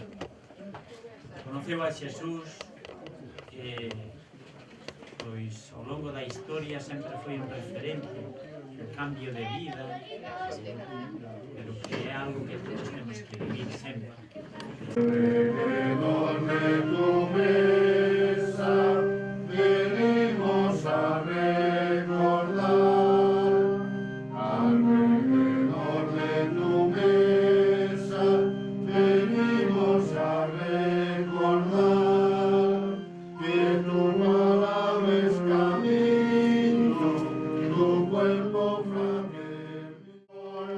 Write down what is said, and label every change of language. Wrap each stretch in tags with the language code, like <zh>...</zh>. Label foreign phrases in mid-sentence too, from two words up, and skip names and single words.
<gl>Conoceu a Xesús que, pois, ao longo da historia sempre foi un referente, un cambio de vida, pero que é algo que todos temos que vivir sempre.</gl> <es>Alrededor de tu mesa venimos a recordar. Alrededor de tu mesa venimos a recordar que tu palabra es camino, tu cuerpo fragmento.</es>